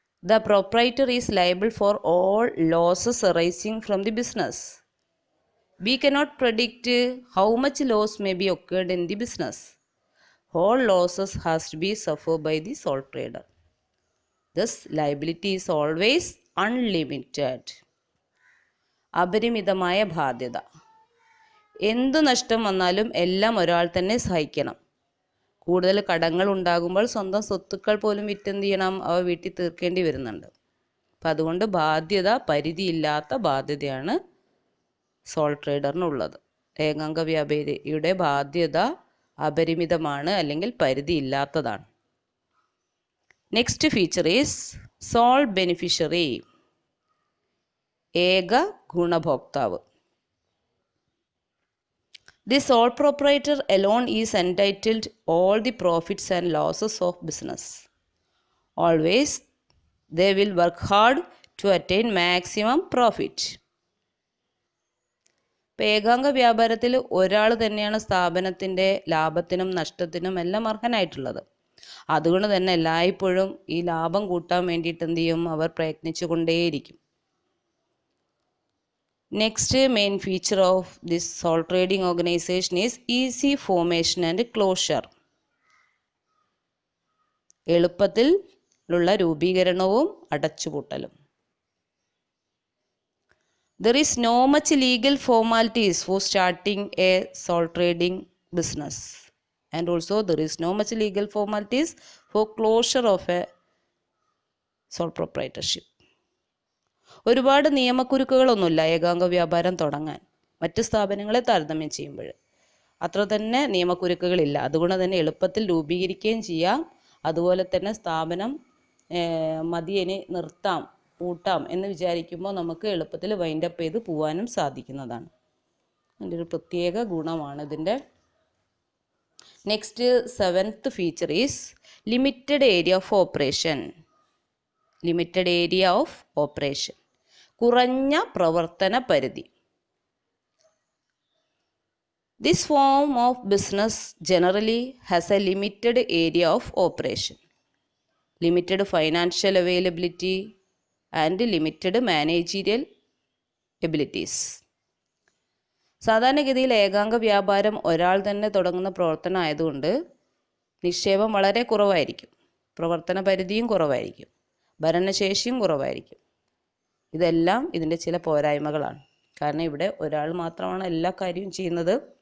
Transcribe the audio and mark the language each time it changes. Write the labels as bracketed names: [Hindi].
[English] The proprietor is liable for all losses arising from the business. We cannot predict how much loss may be occurred in the business. All losses has to be suffered by the sole trader. Thus, liability is always unlimited. [Malayalam] അപരിമിതമായ ബാധ്യത. എന്തു നഷ്ടം വന്നാലും എല്ലാം ഒരാൾ തന്നെ സഹിക്കണം. കൂടുതൽ കടങ്ങൾ ഉണ്ടാകുമ്പോൾ സ്വന്തം സ്വത്തുക്കൾ പോലും വിറ്റെന്ത് ചെയ്യണം? അവ വീട്ടിൽ തീർക്കേണ്ടി വരുന്നുണ്ട്. അപ്പം അതുകൊണ്ട് പരിധിയില്ലാത്ത ബാധ്യതയാണ് സോൾ ട്രേഡറിനുള്ളത്. ഏകാംഗ വ്യാപാരിയുടെ ബാധ്യത അപരിമിതമാണ് അല്ലെങ്കിൽ പരിധിയില്ലാത്തതാണ്. [English] Next feature is sole beneficiary. [Malayalam] ഏക ഗുണഭോക്താവ്. [English] The sole proprietor alone is entitled all the profits and losses of business. Always they will work hard to attain maximum profit. [Malayalam] ഇപ്പോൾ ഏകാംഗ വ്യാപാരത്തിൽ ഒരാൾ തന്നെയാണ് സ്ഥാപനത്തിൻ്റെ ലാഭത്തിനും നഷ്ടത്തിനും എല്ലാം അർഹനായിട്ടുള്ളത്. അതുകൊണ്ട് തന്നെ എല്ലായ്പ്പോഴും ഈ ലാഭം കൂട്ടാൻ വേണ്ടിയിട്ട് എന്ത് ചെയ്യും? അവർ പ്രയത്നിച്ചു കൊണ്ടേയിരിക്കും. [English] Next main feature of this sole trading organization is easy formation and closure. [Malayalam] എളുപ്പത്തിലുള്ള രൂപീകരണവും അടച്ചുപൂട്ടലും. [English] There is no much legal formalities for starting a sole trading business, and also there is no much legal formalities for closure of a sole proprietorship. [Malayalam] ഒരുപാട് നിയമക്കുരുക്കുകളൊന്നുമില്ല ഏകാംഗ വ്യാപാരം തുടങ്ങാൻ. മറ്റ് സ്ഥാപനങ്ങളെ താരതമ്യം ചെയ്യുമ്പോൾ അത്ര തന്നെ നിയമക്കുരുക്കുകളില്ല. അതുകൊണ്ട് തന്നെ എളുപ്പത്തിൽ രൂപീകരിക്കുകയും ചെയ്യാം. അതുപോലെ തന്നെ സ്ഥാപനം മതിയെ നിർത്താം, പൂട്ടാം എന്ന് വിചാരിക്കുമ്പോൾ നമുക്ക് എളുപ്പത്തിൽ വൈൻഡപ്പ് ചെയ്ത് പോകാനും സാധിക്കുന്നതാണ്. അതിൻ്റെ ഒരു പ്രത്യേക ഗുണമാണ് ഇതിൻ്റെ. [English] Next 7th feature is limited area of operation. Limited area of operation, [Malayalam] കുറഞ്ഞ പ്രവർത്തന പരിധി. [English] This form of business generally has a limited area of operation, limited financial availability and limited managerial abilities. [Malayalam] സാധാരണഗതിയിൽ ഏകാംഗ വ്യാപാരം ഒരാൾ തന്നെ തുടങ്ങുന്ന പ്രവർത്തനം ആയതുകൊണ്ട് നിക്ഷേപം വളരെ കുറവായിരിക്കും, പ്രവർത്തന പരിധിയും കുറവായിരിക്കും, ഭരണശേഷിയും കുറവായിരിക്കും. ഇതെല്ലാം ഇതിൻ്റെ ചില പോരായ്മകളാണ്. കാരണം ഇവിടെ ഒരാൾ മാത്രമാണ് എല്ലാ കാര്യവും ചെയ്യുന്നത്.